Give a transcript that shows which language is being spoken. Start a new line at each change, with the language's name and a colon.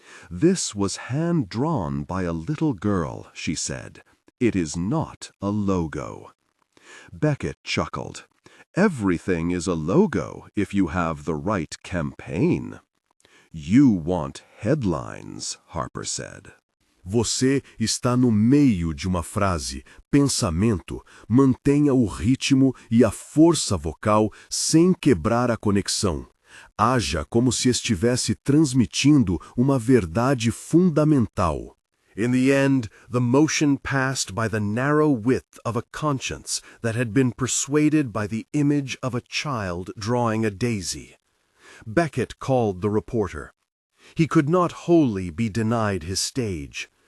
English: "This was hand-drawn by a little girl," she said. "It is not a logo." Beckett chuckled. "Everything is a logo if you have the right campaign." "You want headlines," Harper said.
Portuguese: Você está no meio de uma frase, pensamento, mantenha o ritmo e a força vocal sem quebrar a conexão. Haja como se estivesse transmitindo uma verdade fundamental.
English: In the end, the motion passed by the narrow width of a conscience that had been persuaded by the image of a child drawing a daisy. Beckett called the reporter. He could not wholly be denied his stage.